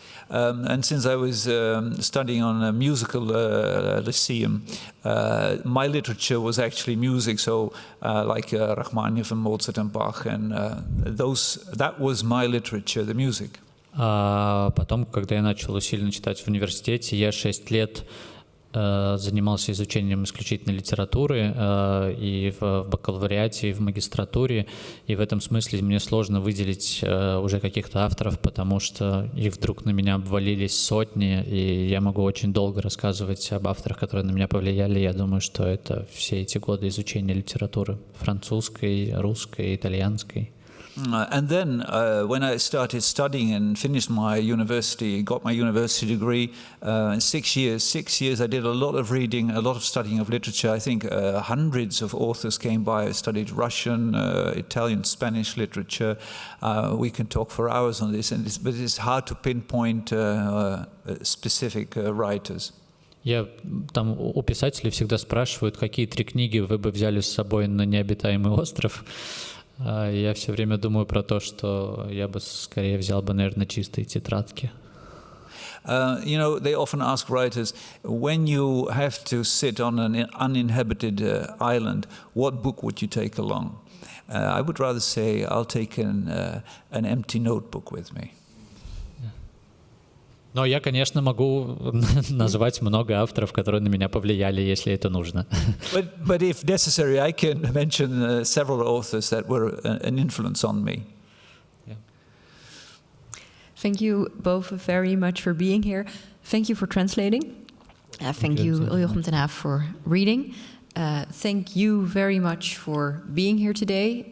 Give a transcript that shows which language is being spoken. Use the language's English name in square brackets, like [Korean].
[English] And since I was studying on a musical lyceum, my literature was actually music, so like Rachmaninoff and Mozart and Bach, and that was my literature, the music. [Russian] А потом, когда я начал усиленно читать в университете, я 6 лет занимался изучением исключительно литературы и в бакалавриате, и в магистратуре, и в этом смысле мне сложно выделить уже каких-то авторов, потому что их вдруг на меня обвалились сотни, и я могу очень долго рассказывать об авторах, которые на меня повлияли. Я думаю, что это все эти годы изучения литературы французской, русской, итальянской. [English] And then when I started studying and finished my university, got my university degree, 6 years I did a lot of reading, a lot of studying of literature. I think hundreds of authors came by. I studied Russian, Italian, Spanish literature. We can talk for hours on this, but it's hard to pinpoint specific writers. [Russian] Я там у писателей всегда спрашивают, какие 3 книги вы бы взяли с собой на необитаемый остров. Я все время думаю про то, что я бы скорее взял бы, наверное, чистые тетрадки. [English] You know, they often ask writers, when you have to sit on an uninhabited island, what book would you take along? I would rather say I'll take an empty notebook with me. [Russian] Но я, конечно, могу назвать много авторов, которые на меня повлияли, если это нужно. [English] But if necessary, I can mention several authors that were an influence on me. Yeah. Thank you both very much for being here. Thank you for translating. Thank you, Jochem ten Haaf, for reading. Thank you very much for being here today.